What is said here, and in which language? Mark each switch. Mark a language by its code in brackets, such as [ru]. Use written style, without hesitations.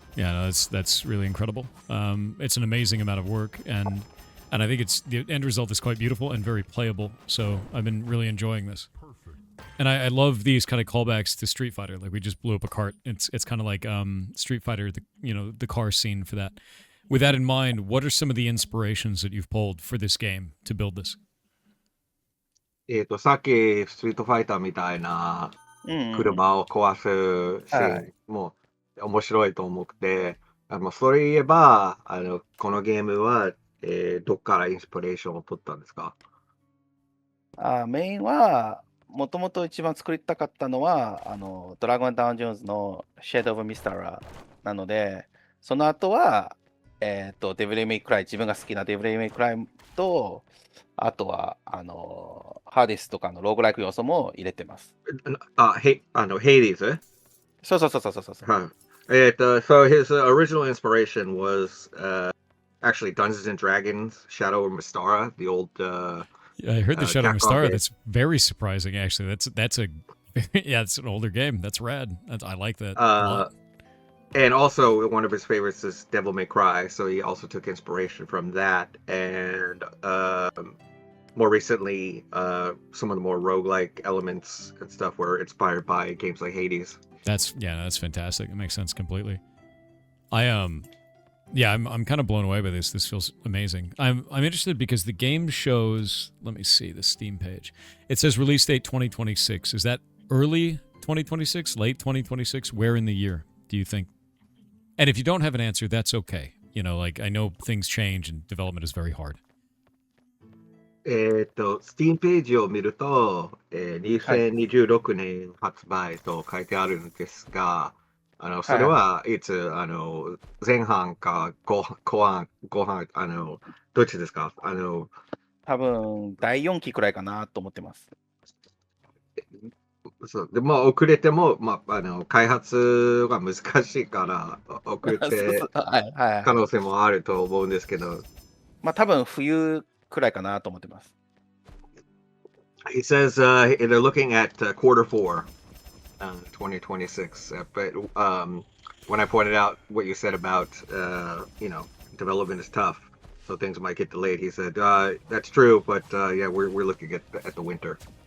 [en] Yeah, no, that's really incredible. It's an amazing amount of work, and I think the end result is quite beautiful and very playable. So I've been really enjoying this. And I love these kind of callbacks to Street Fighter. Like, we just blew up a cart. It's kind of like Street Fighter, the car scene for that. With that in mind, what are some of the inspirations that you've pulled for this game to build this? [ja] さっきストリートファイターみたいな車を壊すシーンも面白いと思って、それ言えばこのゲームは、どっからインスピレーションを取ったんですか？メインはもともと一番作りたかったのはドラゴンダウンジョーンズのシェード・オブ・ミスターなので、その後はデビル・メイクライ、自分が好きなデビル・メイクライと、あとはハーディスとかのローグライク要素も入れてます。ヘイディーズ？そう。 [en] So his original inspiration was actually Dungeons and Dragons Shadow of Mystara, the old yeah, I heard the Shadow of Mystara. That's very surprising, actually. That's a yeah, it's an older game. That's rad. I like that a lot. And also, one of his favorites is Devil May Cry, so he also took inspiration from that. And more recently, some of the more roguelike elements and stuff were inspired by games like Hades. That's fantastic. It makes sense completely. I Yeah, I'm kind of blown away by this. This feels amazing. I'm interested because the game shows. Let me see the Steam page. It says release date 2026. Is that early 2026, late 2026? Where in the year do you think? And if you don't have an answer, that's okay. You know, like I know things change and development is very hard. [ja] Steam ページを見ると、2026年発売と書いてあるんですが、それはいつ、前半か後半、どっちですか？多分、第4期くらいかなと思ってます。そうで、まあ、遅れても、まあ、開発が難しいから、遅れて可能性もあると思うんですけど。まあ、多分、冬くらいかなと思ってます。 [en] He says they're looking at quarter four, 2026. But when I pointed out what you said about, development is tough, so things might get delayed, he said, that's true, but yeah, we're looking at the winter.